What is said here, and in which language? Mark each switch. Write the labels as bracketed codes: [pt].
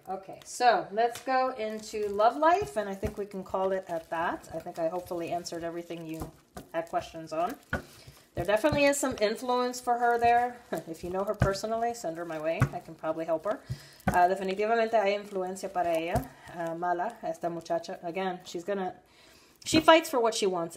[en] Okay, so let's go into love life, and I think we can call it at that. I think I hopefully answered everything you had questions on. There definitely is some influence for her there. If you know her personally, send her my way. I can probably help her. [es] Definitivamente hay influencia para ella. Mala, esta muchacha. [en] Again, she fights for what she wants.